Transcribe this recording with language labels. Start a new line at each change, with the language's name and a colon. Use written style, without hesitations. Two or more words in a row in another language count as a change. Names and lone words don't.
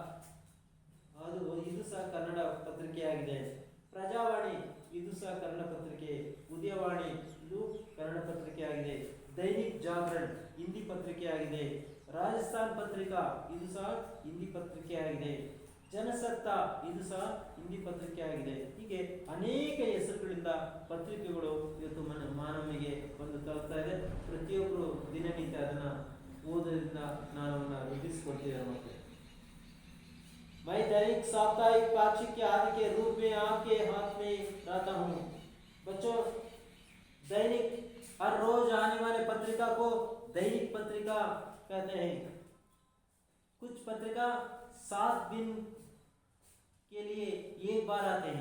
Kannada: ಇದು ಸಹ ಕನ್ನಡ ಪತ್ರಿಕೆಯಾಗಿದೆ, ಪ್ರಜಾವಾಣಿ ಇದು ಸಹ ಕನ್ನಡ ಪತ್ರಿಕೆ, ಉದಯವಾಣಿ ಇದು ಕನ್ನಡ ಪತ್ರಿಕೆಯಾಗಿದೆ, ದೈನಿಕ್ ಜಾಗರಣ್ ಹಿಂದಿ ಪತ್ರಿಕೆಯಾಗಿದೆ, ರಾಜಸ್ಥಾನ್ ಪತ್ರಿಕಾ ಇದು ಸಹ ಹಿಂದಿ ಪತ್ರಿಕೆಯಾಗಿದೆ, ಜನಸತ್ತಾ ಇದು ಸಹ ಹಿಂದಿ ಪತ್ರಿಕೆಯಾಗಿದೆ. ಹೀಗೆ ಅನೇಕ ಹೆಸರುಗಳಿಂದ ಪತ್ರಿಕೆಗಳು ಇವತ್ತು ಮಾನವನಿಗೆ ಬಂದು ತಲುಪ್ತಾ ಇದೆ. ಪ್ರತಿಯೊಬ್ಬರು ದಿನನಿತ್ಯ ಅದನ್ನ ಓದೋದ್ರಿಂದ ನಾನು ವೃದ್ಧಿಸಿಕೊಡ್ತಿದ್ದೇನೆ ಮಕ್ಕಳು.
Hindi: मैं दैनिक साप्ताहिक पाक्षिक के आदि के रूप में आपके हाथ में रहता हूँ। बच्चों, दैनिक हर रोज आने वाले पत्रिका को दैनिक पत्रिका कहते हैं। कुछ पत्रिका 7 दिन के लिए एक बार आते हैं।